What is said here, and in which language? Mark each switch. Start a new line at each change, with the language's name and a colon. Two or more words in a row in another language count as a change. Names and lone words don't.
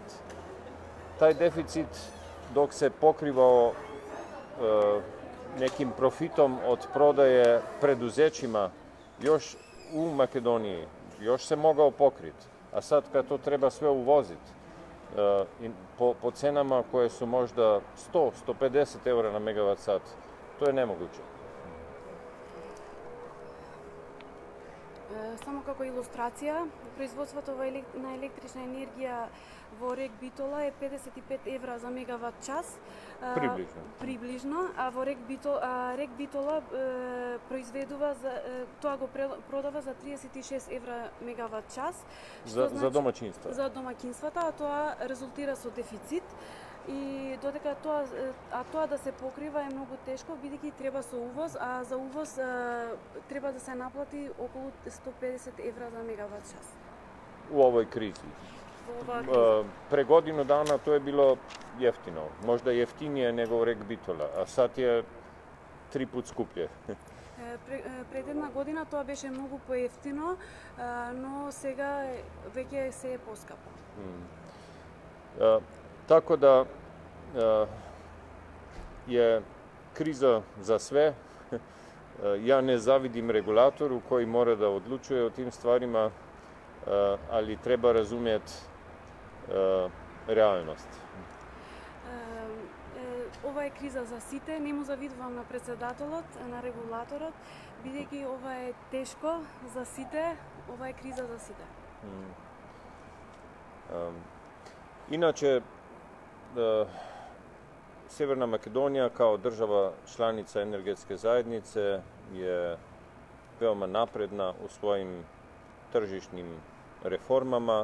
Croatian: Taj deficit, dok se pokrivao nekim profitom od prodaje preduzećima još u Makedoniji, još se mogao pokriti. A sad kad to treba sve uvoziti, po cenama koje su možda 100-150 eura na megavat sat, to je nemoguće.
Macedonian: Само како илустрација, производството на електрична енергија во РЕК Битола е 55 евра за мегават час. Приближно, а во РЕК Битола произведува тоа го продава за 36 евра мегават час. За домаќинства. За домаќинствата, а тоа резултира со дефицит. И додека тоа да се покрива е многу тешко, бидејќи треба со увоз, а за увоз треба да се наплати околу 150 евра за мегават час.
Croatian: U ovoj krizi. Pre godinu dana to je bilo jeftino, možda jeftinije nego u REK Bitola, a sad je 3 put skuplje.
Macedonian: Пред една година тоа беше многу поевтино, но сега веќе се е поскапо.
Croatian: Tako da je kriza za sve. Ja ne zavidim regulatoru koji mora da odlučuje o tim stvarima, ali treba razumjeti realnost.
Macedonian: Ова е криза за сите, не му завидувам на председателот, на регулаторот, бидејќи ова е тешко за сите, ова е криза за сите.
Croatian: Inače, Sjeverna Makedonija kao država članica energetske zajednice je veoma napredna u svojim tržišnim reformama.